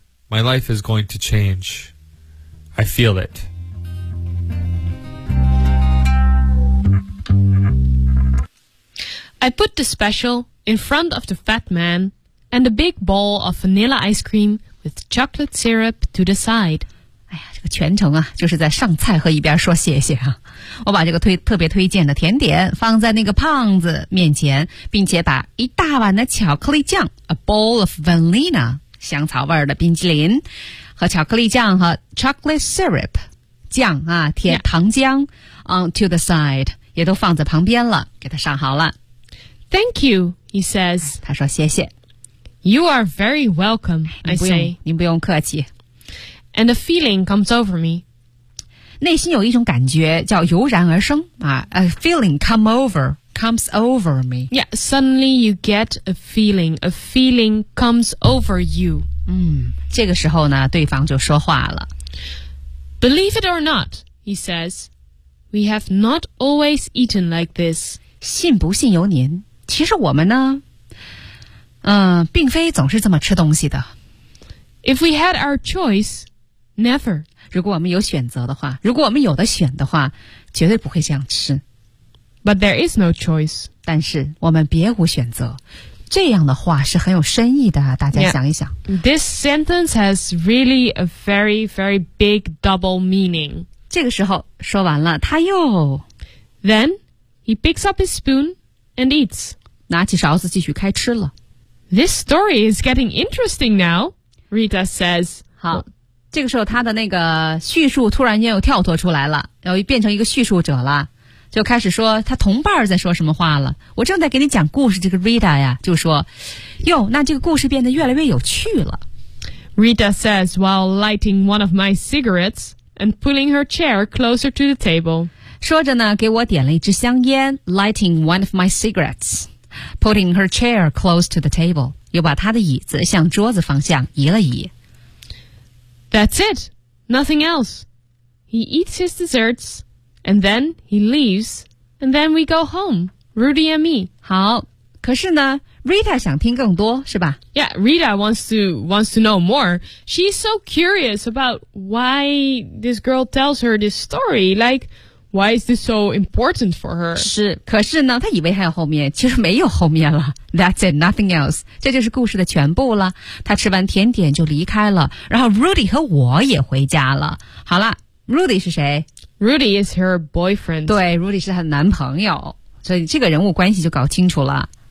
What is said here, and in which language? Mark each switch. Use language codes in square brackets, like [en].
[en] My life is going to change. I feel it. I put the special in front of the fat man and a big bowl of vanilla ice cream with chocolate syrup to the side. [zh] 哎呀，这个全程啊，就是在上菜和一边说谢谢啊。我把这个特别推荐的甜点放在那个胖子面前，并且把一大碗的巧克力酱 [en] a bowl of vanilla [zh] 香草味的冰淇淋和巧克力酱和 [en] chocolate syrup [zh] 酱啊甜、 [en] yeah. [zh] 糖浆 [en] on to the side [zh] 也都放在旁边了，给他上好了。 [en] Thank you, he says. [zh] 他说谢谢。 [en] You are very welcome, I say. [zh] 您不用客气。 [en] And a feeling comes over me. [zh] 内心有一种感觉叫油然而生啊 ， [en] a feeling comes over me. Yeah, suddenly you get a feeling comes over you. [zh] 嗯，这个时候呢，对方就说话了。 [en] Believe it or not, he says, we have not always eaten like this. [zh] 信不信由您，其实我们呢，并非总是这么吃东西的。 [en] If we had our choice, never. [zh] 如果我们有选择的话，如果我们有的选的话，绝对不会这样吃。 [en] But there is no choice. [zh] 但是我们别无选择。这样的话是很有深意的，大家想一想。 [en] Yeah. This sentence has really a very, very big double meaning. [zh] 这个时候说完了，他又 [en] Then he picks up his spoon and eats. [zh] 拿起勺子继续开吃了。 [en] This story is getting interesting now. Rita says, [zh] 好，这个时候他的那个叙述突然间又跳脱出来了，然后变成一个叙述者了，就开始说他同伴在说什么话了。我正在给你讲故事，这个 Rita 呀，就说，哟，那这个故事变得越来越有趣了。 [en] Rita says while lighting one of my cigarettes and pulling her chair closer to the table. [zh] 说着呢，给我点了一支香烟 [en] lighting one of my cigarettes, putting her chair close to the table. [zh] 又把他的椅子向桌子方向移了移。 [en] That's it, nothing else. He eats his desserts, and then he leaves, and then we go home, Rudy and me. [zh] 好，可是呢 ，Rita 想听更多，是吧 [en] ？Yeah, Rita wants to know more. She's so curious about why this girl tells her this story. Like, why is this so important for her? [zh] 是，可是呢，她以为还有后面，其实没有后面了。 [en] That's it, nothing else. [zh] 这就是故事的全部了。他吃完甜点就离开了，然后 Rudy 和我也回家了。好了 ，Rudy 是谁 [en] ？Rudy is her boyfriend. [zh] 对 ，Rudy 是他的男朋友，所以这个人物关系就搞清楚了。